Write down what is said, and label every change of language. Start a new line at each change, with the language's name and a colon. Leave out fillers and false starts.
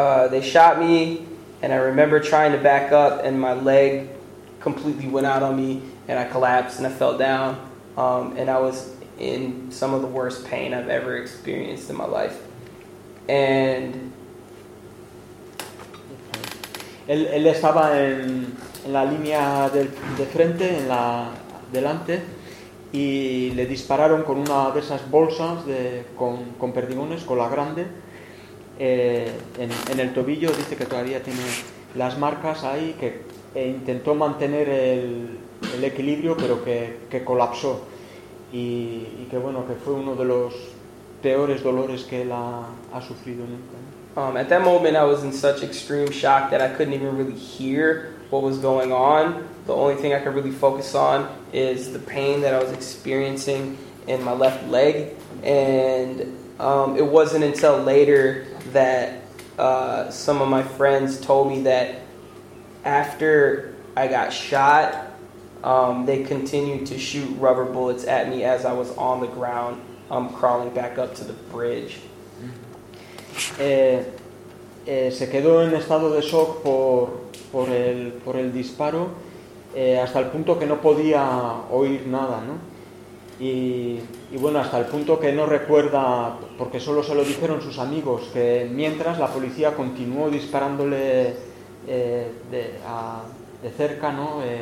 English: They shot me, and I remember trying to back up, and my leg completely went out on me, and I collapsed, and I fell down. And I was in some of the worst pain I've ever experienced in my life. And...
Spanish: Él estaba en la línea de frente, en la delante, y le dispararon con una de esas bolsas con perdigones, con la grande, en el tobillo. Dice que todavía tiene las marcas ahí, que intentó mantener el equilibrio, pero que colapsó. Y que bueno, que fue uno de los peores dolores que él ha sufrido nunca.
English: At that moment, I was in such extreme shock that I couldn't even really hear what was going on. The only thing I could really focus on is the pain that I was experiencing in my left leg. And it wasn't until later that some of my friends told me that after I got shot, they continued to shoot rubber bullets at me as I was on the ground, crawling back up to the bridge.
Spanish: Se quedó en estado de shock por el disparo, hasta el punto que no podía oír nada, ¿no? Y bueno, hasta el punto que no recuerda, porque solo se lo dijeron sus amigos, que mientras la policía continuó disparándole de cerca, ¿no?